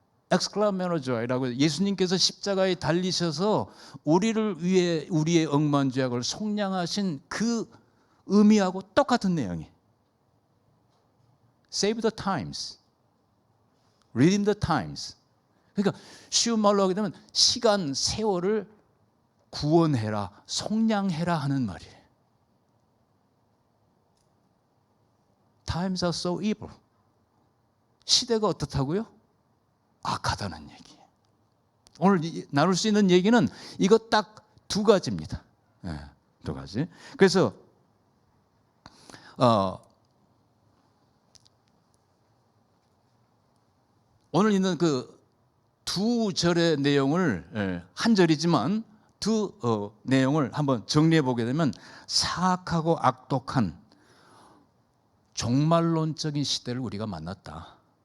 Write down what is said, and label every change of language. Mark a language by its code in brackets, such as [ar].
[ko] 엑스클라메노 조이라고 예수님께서 십자가에 달리셔서 우리를 위해 우리의 억만 죄악을 속량하신 그 의미하고 똑같은 내용이에요. [en] Save the times. Redeem the times. [ko] 그러니까 쉬운 말로 하게 되면 시간, 세월을 구원해라, 속량해라 하는 말이에요. [en] Times are so evil. [ko] 시대가 어떻다고요? 악하다는 얘기. 오늘 나눌 수 있는 얘기는 이거 딱 두 가지입니다. 네, 두 가지. 그래서 오늘 있는 그 두 절의 내용을 한 절이지만 두 내용을 한번 정리해 보게 되면 사악하고 악독한 종말론적인 시대를 우리가 만났다.